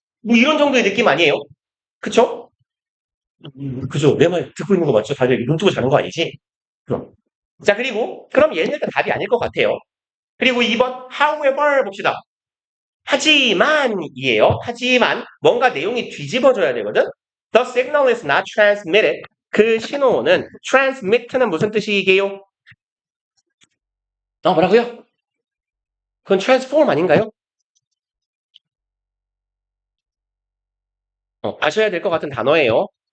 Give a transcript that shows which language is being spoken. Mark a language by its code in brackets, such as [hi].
[ko] 뭐 이런 정도의 느낌 아니에요? 그쵸? 그죠. 내 말 듣고 있는 거 맞죠? 다들 눈 뜨고 자는 거 아니지? 그럼. 자, 그럼 얘는 일단 답이 아닐 것 같아요. 그리고 2번, however 봅시다. 하지만이에요. 하지만 뭔가 내용이 뒤집어져야 되거든. [en] The signal is not transmitted. [ko] 그 신호는 transmit는 무슨 뜻이게요? 뭐라고요? 그건 transform 아닌가요? 아셔야 될 것 같은 단어예요.